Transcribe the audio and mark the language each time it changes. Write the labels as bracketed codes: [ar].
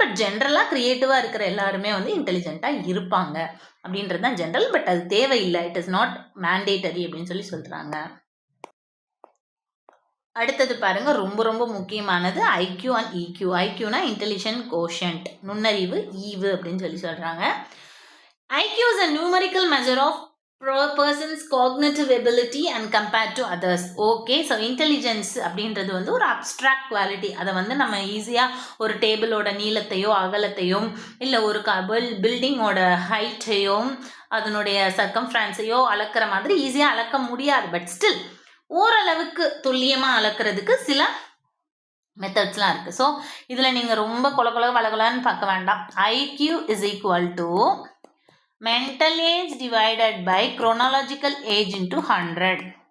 [ta] But ஜென்ரலாக க்ரியேட்டிவாக இருக்கிற எல்லாருமே வந்து இன்டெலிஜென்ட்டாக இருப்பாங்க அப்படின்றது தான் ஜென்ரல். பட் அது தேவையில்லை, [en] it is not mandatory [ta] அப்படின்னு சொல்கிறாங்க. அடுத்தது பாருங்க, ரொம்ப ரொம்ப முக்கியமானது IQ and EQ. ஐக்யூனா intelligent quotient, நுண்ணறிவு ஈவு அப்படின்னு சொல்கிறாங்க. [en] IQ is a numerical measure of person's cognitive ability and compared to others. [ta] Okay, so intelligence அப்படின்றது வந்து ஒரு அப்ட்ராக்ட் குவாலிட்டி. அதை வந்து நம்ம ஈஸியாக ஒரு டேபிளோட நீளத்தையோ அகலத்தையோ இல்லை ஒரு பில்டிங்கோட ஹைட்டையோ அதனுடைய சர்க்கம்ஃபரன்ஸையோ அளக்கிற மாதிரி ஈஸியாக அளக்க முடியாது. பட் ஸ்டில் ஓரளவுக்கு துல்லியமாக அளக்கிறதுக்கு சில மெத்தட்ஸ்லாம் இருக்குது. ஸோ இதில் நீங்கள் ரொம்ப வளகொலன்னு பார்க்க வேண்டாம். [en] IQ is equal to mental age divided by chronological age into 100.